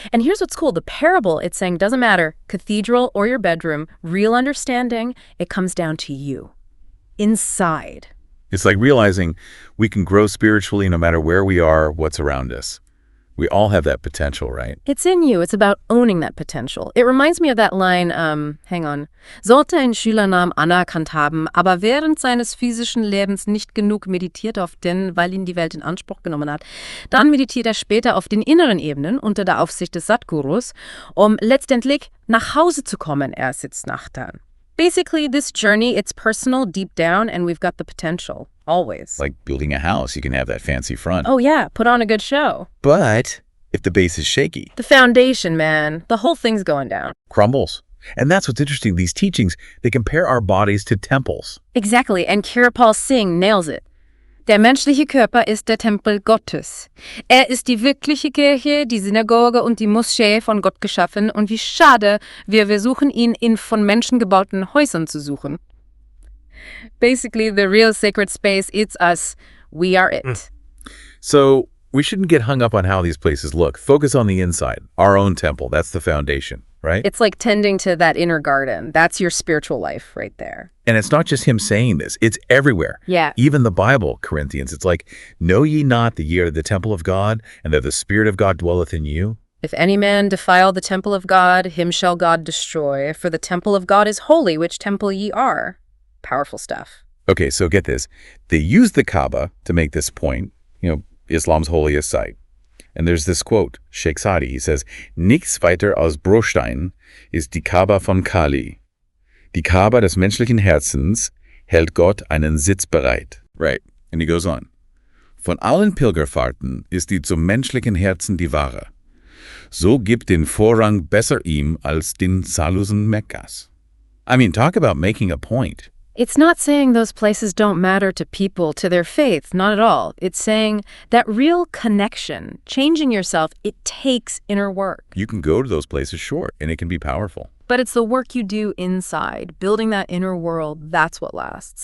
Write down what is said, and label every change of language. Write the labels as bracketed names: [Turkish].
[English] And here's what's cool. The parable, it's saying, doesn't matter, cathedral or your bedroom, real understanding, it comes down to you. Inside. It's like realizing we can grow spiritually no matter where we are, what's around us. We all have that potential, right? It's in you. It's about owning that potential. It reminds me of that line, hang on. [German] Sollte ein Schülernamen anerkannt haben, aber während seines physischen Lebens nicht genug meditiert auf den, weil ihn die Welt in Anspruch genommen hat, dann meditiert er später auf den inneren Ebenen unter der Aufsicht des Satgurus, um letztendlich nach Hause zu kommen. Er sitzt Nachtern. [English] Basically, this journey, it's personal, deep down, and we've got the potential. Always. Like building a house, you can have that fancy front. Oh yeah, put on a good show. But if the base is shaky, The foundation, man. The whole thing's going down. crumbles. And that's what's interesting. These teachings, they compare our bodies to temples. Exactly, and Kirpal Singh nails it. [German] Der menschliche Körper ist der Tempel Gottes. Er ist die wirkliche Kirche, die Synagoge und die Moschee von Gott geschaffen. Und wie schade, wir versuchen ihn in von Menschen gebauten Häusern zu suchen. [English] Basically, the real sacred space, it's us. We are it. So we shouldn't get hung up on how these places look. Focus on the inside, our own temple. That's the foundation, right? It's like tending to that inner garden. That's your spiritual life right there. And it's not just him saying this. It's everywhere. Yeah. Even the Bible, Corinthians, it's like, know ye not that ye are the temple of God, and that the Spirit of God dwelleth in you? If any man defile the temple of God, him shall God destroy. For the temple of God is holy, which temple ye are. Powerful stuff. Okay, so get this. They use the Kaaba to make this point, Islam's holiest site. And there's this quote, Sheikh Sadi, he says, [German] Nichts weiter als Bruchstein ist die Kaaba von Kali. Die Kaaba des menschlichen Herzens hält Gott einen Sitz bereit. [English] Right. And he goes on. [German] Von allen Pilgerfahrten ist die zum menschlichen Herzen die wahre. So gibt den Vorrang besser ihm als den zahllosen Mekkas. [English] I mean, talk about making a point. It's not saying those places don't matter to people, to their faith, not at all. It's saying that real connection, changing yourself, it takes inner work. You can go to those places, sure, and it can be powerful. But it's the work you do inside, building that inner world, that's what lasts.